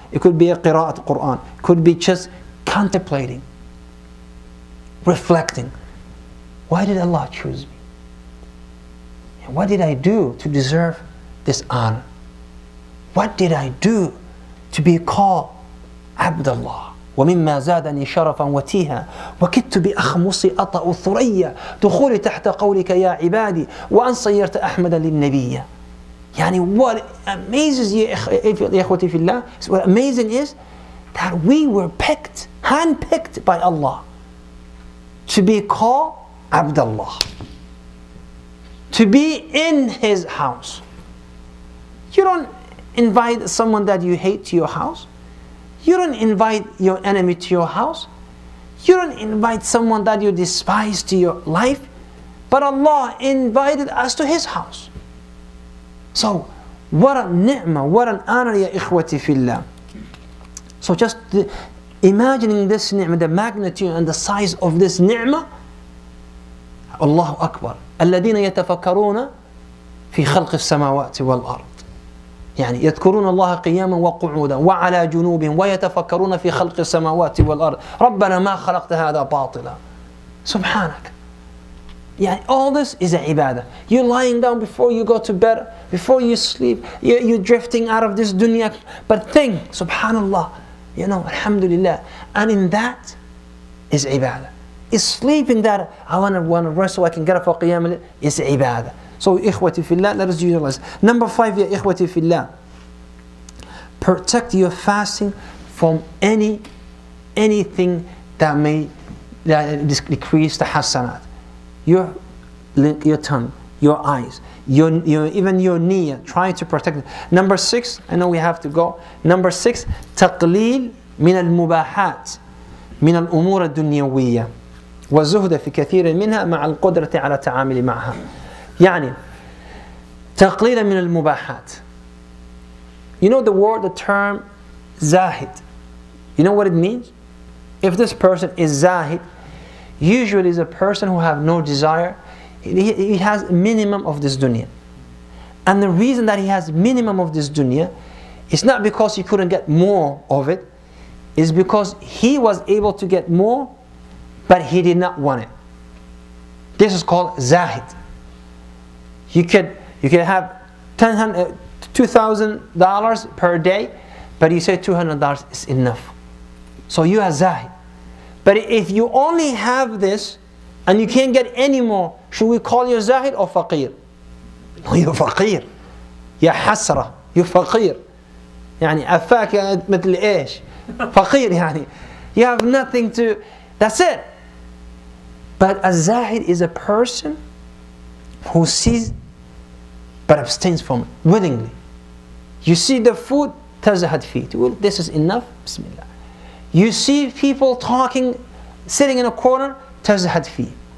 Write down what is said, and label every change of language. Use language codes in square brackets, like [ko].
[en] It could be a qira'at Quran. It could be just contemplating, reflecting. Why did Allah choose me? What did I do to deserve this honor? What did I do to be called Abdullah? [ar] ومما زادني شرفا وتيها وكدت بأخمصي أطأ الثريا دخولي تحت قولك يا عبادي وأن صيرت أحمد للنبي. [en] يعني what amazes you, [ar] إخوتي في الله, [en] what amazing is that we were picked, handpicked by Allah to be called Abdullah, to be in His house. You don't invite someone that you hate to your house. You don't invite your enemy to your house. You don't invite someone that you despise to your life. But Allah invited us to His house. So, what a ni'mah, what an honor, ya ikhwati fillah. So just imagining this ni'mah, the magnitude and the size of this ni'mah. Allahu Akbar. [ar] الذين يتفكرون في خلق السماوات والأرض. يعني يذكرون الله قياما وقعودا وعلى جنوبهم ويتفكرون في خلق السماوات والأرض ربنا ما خلقت هذا باطلا [en] Subhanak. Yeah, all this is a ibadah. You're lying down before you go to bed, before you sleep, you're drifting out of this dunya. But think, subhanallah, alhamdulillah. And in that is ibadah. Is sleeping that I want to rest so I can get up for qiyam is ibadah. So ikhwati fillah, let us utilize. Number 5, ya ikhwati fillah. Protect your fasting from anything that may decrease the hasanat. Your tongue, your eyes, even your niyyah, trying to protect it. Number 6, I know we have to go. Number 6, [ar] تقليل من المباحات من الأمور الدنيوية والزهد في كثير منها مع القدرة على التعامل معها. يعني تقليل من المباحات. [en] You know the term zahid. You know what it means? If this person is zahid, usually is a person who have no desire. He has minimum of this dunya. And the reason that he has minimum of this dunya is not because he couldn't get more of it. It's because he was able to get more, but he did not want it. This is called zahid. You could have $2,000 per day, but you say $200 is enough. So you are zahid. But if you only have this and you can't get any more, should we call you zahid or faqir? No, you're faqir. [ar] يا حسرة, [en] you're faqir. [ar] يعني أفاك مثل إيش؟ فقير يعني. [en] You have nothing to, that's it. But a zahid is a person who sees but abstains from it willingly. You see the food, [ar] تزهد فيه. [en] Well, this is enough. Bismillah. You see people talking, sitting in a corner, [ar] تزهد فيه.